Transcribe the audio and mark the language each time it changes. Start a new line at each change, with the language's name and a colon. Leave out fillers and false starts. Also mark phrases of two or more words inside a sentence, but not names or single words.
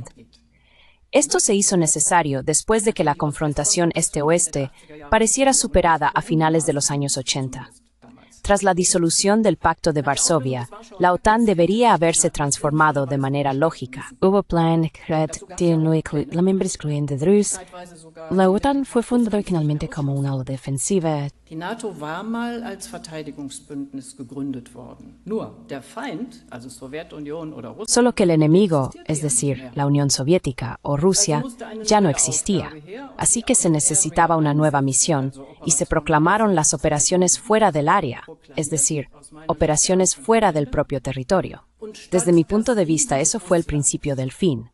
Spanish: Esto se hizo necesario después de que la confrontación este-oeste pareciera superada a finales de los años 80. Tras la disolución del Pacto de Varsovia, la OTAN debería haberse transformado de manera lógica. Hubo plan de no incluir la miembros excluyente de Rusia. La OTAN fue fundada originalmente como una ala defensiva.
German: Die NATO war mal als Verteidigungsbündnis gegründet worden. Nur der Feind, also Sowjetunion oder Russland,
Spanish: Solo que el enemigo, es decir, la Unión Soviética o Rusia, ya no existía. Así que se necesitaba una nueva misión y se proclamaron las operaciones fuera del área, es decir, operaciones fuera del propio territorio. Desde mi punto de vista, eso fue el principio del fin.